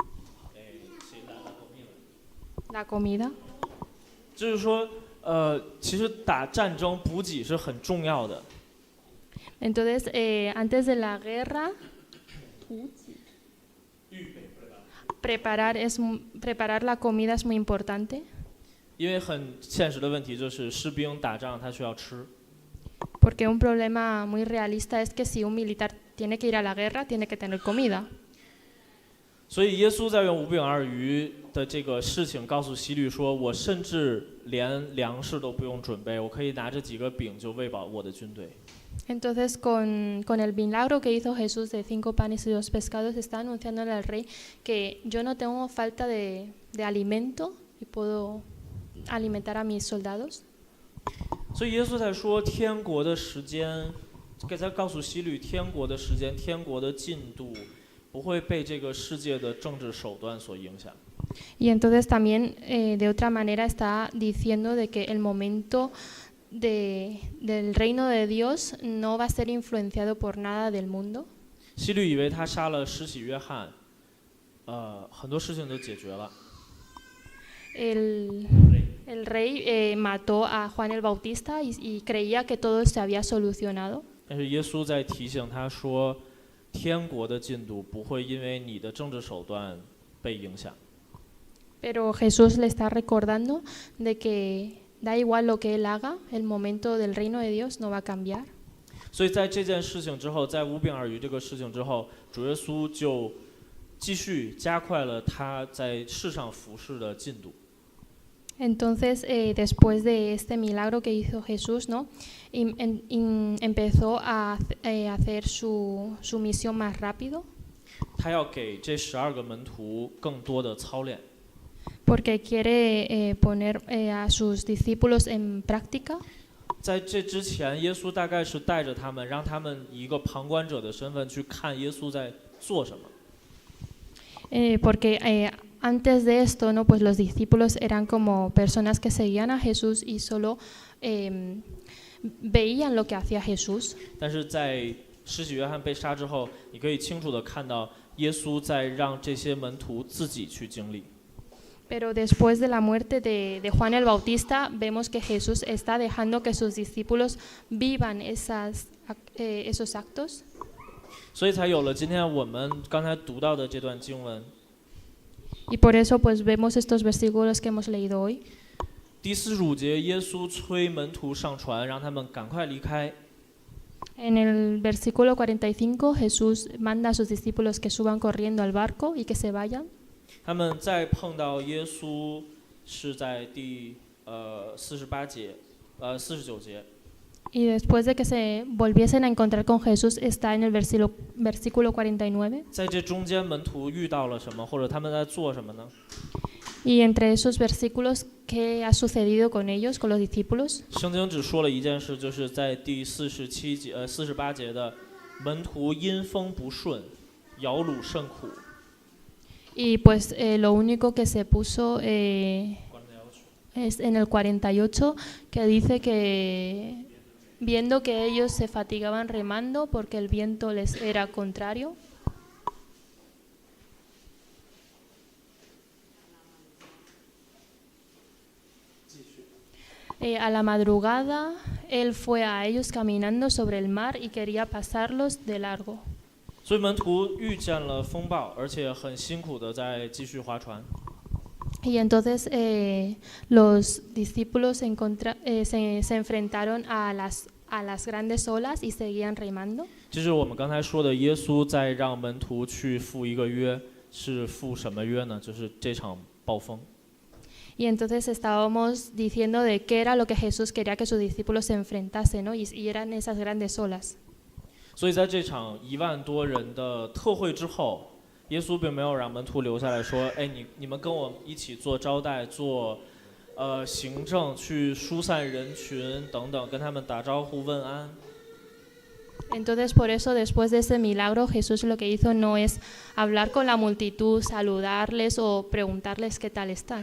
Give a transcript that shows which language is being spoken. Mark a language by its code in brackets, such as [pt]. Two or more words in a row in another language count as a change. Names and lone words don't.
[es] La comida. [zh] 就是说，其实打战争补给是很重要的。 [es] Entonces, antes de la guerra, preparar la comida es muy importante. [zh] 因为很现实的问题就是士兵打仗他需要吃。 [es] Porque un problema muy realista es que si un militar tiene que ir a la guerra, tiene que tener comida. [zh] 所以耶稣在用5饼2鱼的这个事情告诉希律说，我甚至连粮食都不用准备，我可以拿着几个饼就喂饱我的军队。 [es] Entonces, con el milagro que hizo Jesús de 5 panes y 2 pescados, está anunciándole al rey que yo no tengo falta de alimento y puedo alimentar a mis soldados. [zh] 所以耶稣在说天国的时间，在告诉希律天国的时间、天国的进度不会被这个世界的政治手段所影响。 [es] Y entonces también de otra manera está diciendo de que el momento del reino de Dios no va a ser influenciado por nada del mundo. [zh] 希律以为他杀了施洗约翰，很多事情都解决了。 [es] El rey mató a Juan el Bautista y creía que todo se había solucionado. [zh] 但是耶稣在提醒他说，天国的进度不会因为你的政治手段被影响。 [es] Pero Jesús le está recordando de que da igual lo que él haga, el momento del reino de Dios no va a cambiar. [zh] 所以在这件事情之后，在5饼2鱼这个事情之后，主耶稣就继续加快了他在世上服事的进度。 [es] Entonces, después de este milagro que hizo Jesús, ¿no? Empezó a hacer su misión más rápido. [zh] 他要给这12个门徒更多的操练。 [es] Porque quiere poner a sus discípulos en práctica. [zh] 在这之前，耶稣大概是带着他们，让他们以一个旁观者的身份去看耶稣在做什么。 [es] Porque antes de esto, ¿no? Pues los discípulos eran como personas que seguían a Jesús y solo veían lo que hacía Jesús. [zh] 但是在施洗约翰被杀之后，你可以清楚地看到耶稣在让这些门徒自己去经历。 [es] Pero después de la muerte de Juan el Bautista, vemos que Jesús está dejando que sus discípulos vivan esos actos. [zh] 所以才有了今天我们刚才读到的这段经文。 [es] Y por eso pues vemos estos versículos que hemos leído hoy. [zh] 第45节，耶稣催门徒上船，让他们赶快离开。 [es] En el versículo 45, Jesús manda a sus discípulos que suban corriendo al barco y que se vayan. [zh] 他们再碰到耶稣是在第49节。 [es] Y después de que se volviesen a encontrar con Jesús, está en el versículo 49. [zh] 在这中间，门徒遇到了什么，或者他们在做什么呢？ [es] Y entre esos versículos, ¿qué ha sucedido con ellos, con los discípulos? [zh] 圣经只说了一件事，就是在第48节的，门徒因风不顺，摇橹甚苦。 [es] Y pues lo único que se puso es en el 48, que dice que viendo que ellos se fatigaban remando porque el viento les era contrario. A la madrugada, él fue a ellos caminando sobre el mar y quería pasarlos de largo. [zh] 所以门徒遇见了风暴，而且很辛苦的在继续划船。 [es] Y entonces los discípulos se enfrentaron a las grandes olas y seguían remando. [zh] 就是我们刚才说的，耶稣在让门徒去赴一个约，是赴什么约呢？就是这场暴风。 [es] Y entonces estábamos diciendo de qué era lo que Jesús quería que sus discípulos se enfrentasen, ¿no? Y eran esas grandes olas. [zh] 所以在这场1万多人的特会之后，耶稣并没有让门徒留下来说，哎，你们跟我一起做招待，做行政，去疏散人群等等，跟他们打招呼问安。 [es] Entonces, por eso, después de ese milagro, Jesús lo que hizo no es hablar con la multitud, saludarles o preguntarles qué tal están.